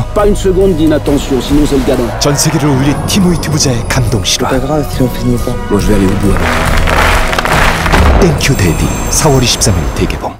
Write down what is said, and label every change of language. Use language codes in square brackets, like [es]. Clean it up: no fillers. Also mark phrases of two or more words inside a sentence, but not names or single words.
[fr] Pas une seconde d'inattention, sinon c'est le gadon. [ko] 전 세계를 울린 티모이트 부자의 감동 실화. [fr] C'est pas grave si on finit pas. Moi je vais aller au bout. [ko] 땡큐 데디 4월 23일 대개봉.